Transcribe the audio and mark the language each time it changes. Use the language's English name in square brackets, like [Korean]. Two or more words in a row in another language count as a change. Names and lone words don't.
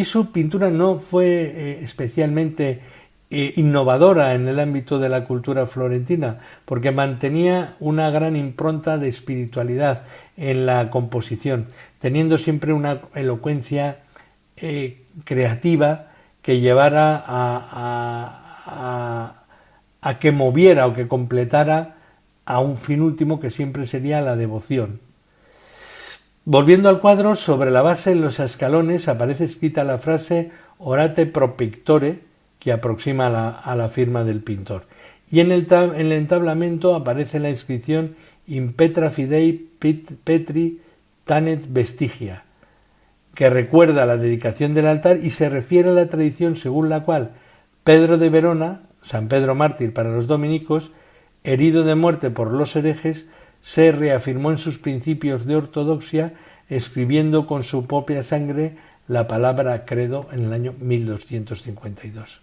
[Spanish] su pintura no fue especialmente innovadora en el ámbito de la cultura florentina, porque mantenía una gran impronta de espiritualidad en la composición, teniendo siempre una elocuencia creativa que llevara a que moviera o que completara a un fin último que siempre sería la devoción. Volviendo al cuadro, sobre la base en los escalones aparece escrita la frase [Latin] Orate pro pictore, [Spanish] que aproxima a la firma del pintor. Y en el entablamento aparece la inscripción [Latin] In Petra Fidei Petri Tanet Vestigia, [Spanish] que recuerda la dedicación del altar y se refiere a la tradición según la cual Pedro de Verona, San Pedro mártir para los dominicos, herido de muerte por los herejes, se reafirmó en sus principios de ortodoxia, escribiendo con su propia sangre la palabra credo en el año 1252.